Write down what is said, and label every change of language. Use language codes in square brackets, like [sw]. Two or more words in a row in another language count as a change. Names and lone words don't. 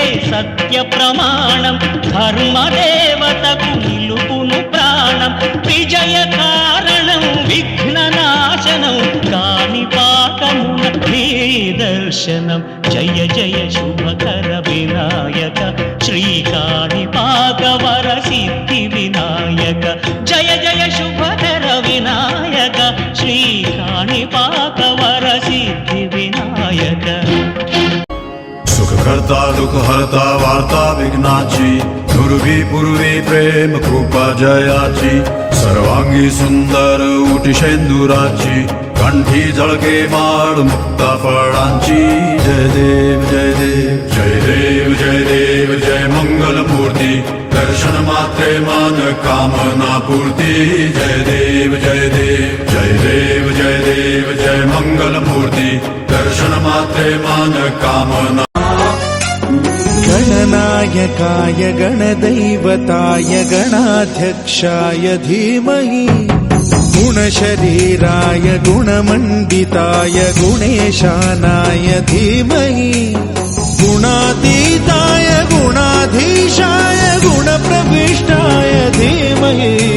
[te] సత్య ప్రమాణం ధర్మదేవతకు నిలుపును ప్రాణం విజయ కారణం విఘ్న నాశనం కాని పాకమున నీ దర్శనం జయ జయ శుభకర వినాయక శ్రీకాణి పాకవర సిద్ధి వినాయక జయ జయ శుభకర వినాయక శ్రీకాణి పాకవర सिद्धि विनायक [mr] सुख करता दुख हरता वार्ता विघ्नाची दुर्वी पूर्वी प्रेम कृपा जयाची सर्वांगी सुंदर उटिशेंदुराची कंठी झळके माळ मुक्ता फळांची जय देव जय देव जय देव जय देव जय मंगल मूर्ती दर्शन मात्रे मन कामना पूर्ती जय देव जय देव जय देव जय देव जय मंगल मूर्ती दर्शन मात्रे मन कामना [sa] गणनायकाय गणदैवताय गणाध्यक्षाय धीमहि गुणशरीराय गुणमण्डिताय गुणेशानाय धीमहि गुणातीताय गुणाधीशाय गुणप्रविष्टाय धीमहि